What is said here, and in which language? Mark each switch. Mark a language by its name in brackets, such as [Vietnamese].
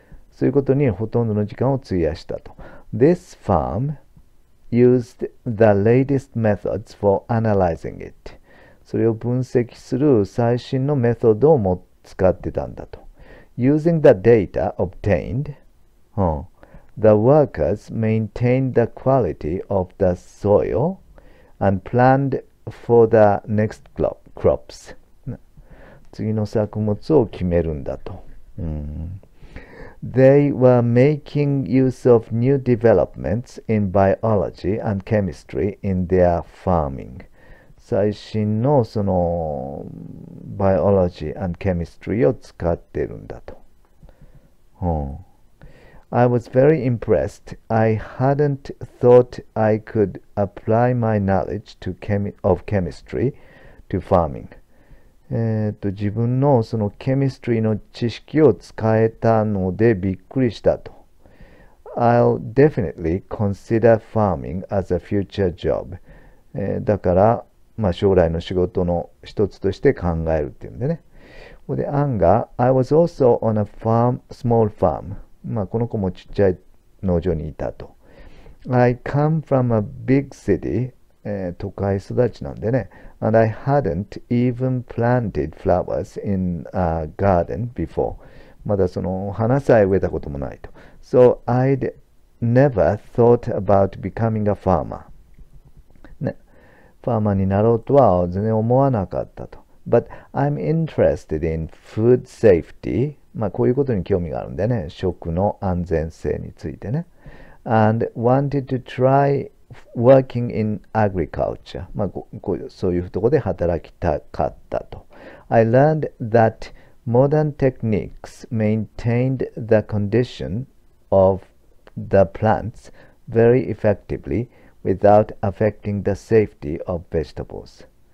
[Japanese] そういうことにほとんどの時間を費やしたと。 [English] This farm used the latest methods for analyzing it. [Japanese] それを分析する最新のメソッドを使ってたんだと。 [English] Using the data obtained, the workers maintained the quality of the soil and planned for the next crops. [Japanese] 次の作物を決めるんだと。 [English] They were making use of new developments in biology and chemistry in their farming. [Japanese] 最新のその [English] biology and chemistry [Japanese] を使ってるんだと。 [English] I was very impressed. I hadn't thought I could apply my knowledge of chemistry to farming. [Japanese] 自分のそのケミストリーの知識を使えたのでびっくりしたと。 [English] I'll definitely consider farming as a future job. [Japanese] だから、将来の仕事の一つとして考えるっていうんでね。で、アンが、 [English] I was also on a small farm. [Japanese] この子もちっちゃい農場にいたと。 [English] I come from a big city. [Japanese] 都会育ちなんでね。 [English] And I hadn't even planted flowers in a garden before. [Japanese] まだその花さえ植えたこともないと。 [English] So I'd never thought about becoming a farmer. [Japanese] ね。ファーマーになろうとは全然思わなかったと。 [English] But I'm interested in food safety. [Japanese] こういうことに興味があるんでね。食の安全性についてね。 [English] and wanted to try working in agriculture. [Japanese] まあ、そういうところで働きたかったと。 [English] I learned that modern techniques maintained the condition of the plants very effectively without affecting the safety of vegetables.